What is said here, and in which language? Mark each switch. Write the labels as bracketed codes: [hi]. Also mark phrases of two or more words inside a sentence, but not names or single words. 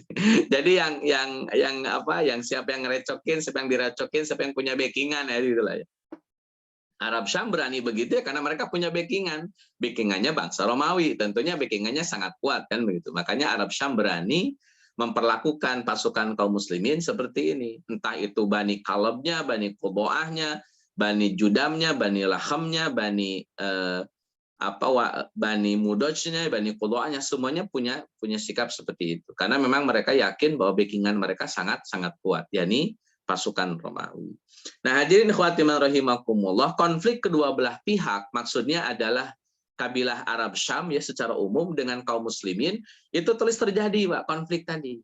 [id] Jadi yang siapa yang ngerecokin, siapa yang direcokin, siapa yang punya backingan ya gitulah ya. Arab Syam berani begitu ya karena mereka punya backingannya bangsa Romawi, tentunya backingannya sangat kuat kan begitu. Makanya Arab Syam berani memperlakukan pasukan kaum muslimin seperti ini. Entah itu Bani Kalabnya, Bani Qudo'ahnya, Bani Judamnya, Bani Lahamnya, Bani Mudajnya, Bani Qudo'ahnya, semuanya punya sikap seperti itu. Karena memang mereka yakin bahwa backingan mereka sangat kuat, yakni pasukan Romawi. Nah, [ar] hadirin khawatimah rahimakumullah, [id] konflik kedua belah pihak maksudnya adalah kabilah Arab Syam ya secara umum dengan kaum muslimin itu terus terjadi, Pak, konflik tadi.